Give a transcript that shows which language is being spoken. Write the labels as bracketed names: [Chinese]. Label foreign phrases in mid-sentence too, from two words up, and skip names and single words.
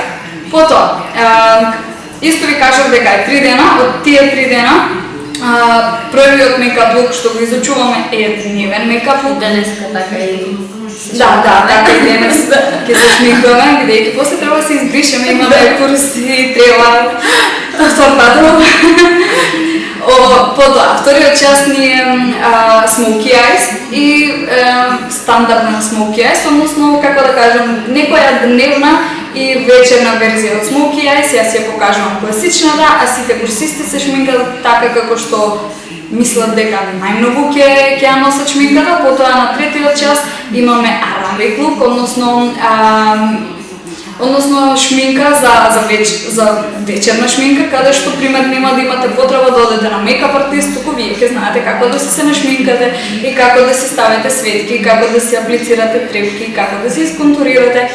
[Macedonian] Потоа, исто ви кажав дека е 3 дена, од тие 3 дена првиот [English] makeup look [Macedonian] што го изучуваме е дневен [English] makeup look. [Macedonian] Денеска така и Да, така и денес ќе се шминкаме, бидејќи после треба да се избришеме, имаме курс и треба повторно. Потоа, вториот час ни е [English] smoky eyes [Macedonian] и стандардна [English] smoky eyes, [Macedonian] односно, како да кажем, некоја дневна и вечерна верзија од [English] smoky eyes. [Macedonian] Јас ја покажувам класичната, а сите курсисти се шминкат така како што мислат дека најмногу ќе ја носат шминката. Потоа на третиот час имаме [English] Arabic look, [Macedonian] односно шминка за вечерна шминка, каде што пример нема да имате потреба да одете на [English] makeup artist, [Macedonian] туку вие ќе знаете како да се нашминкате и како да си ставите светки, како да си аплицирате трепки, како да си исконтурирате.